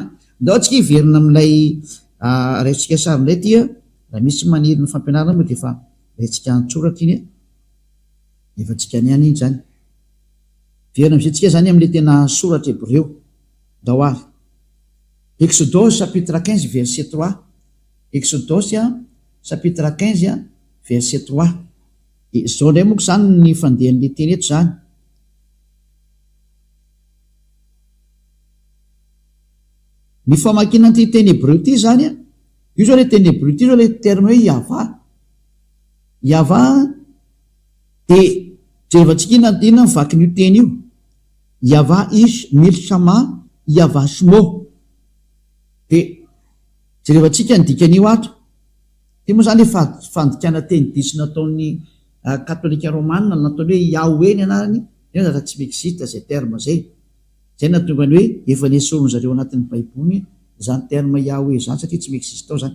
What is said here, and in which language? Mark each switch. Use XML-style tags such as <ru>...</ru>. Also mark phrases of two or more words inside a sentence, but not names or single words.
<mg>Ndao tsika hiverina amin'ilay raitsika sary indray ty a, raha misy maniry ny fampianarana moa de efa raitsika antsoratra iny a, efa tsika niany iny zany verina am'izay tsika zany am'le tena soratra Hébreo ndao ary.</mg> <fr>Exodus chapitre 15 verset 3, Exodus chapitre 15 verset 3,</fr> <mg>zao ndray moa zany ny fandehan'le teny eto zany. Ny famakina an'ity teny Hébreu ty zany a, io zao le teny Hébreu ty zao le terme hoe yava de jerevantsika inona mivakin'io teny io,</mg> <he>יהוה איש מלחמה יהוה שמו,</he> <mg>de jerevantsika ny dikan'io ato ty moa zany le fandikana teny diso nataon'ny katolika romana nataony hoe Yahweh ny anarany, io zatra tsy existe zay terme zay, zay natonga ny hoe efa nesorony zareo anatin'ny baiboly zany terme Yahweh zany satria tsy existe ao zany.</mg>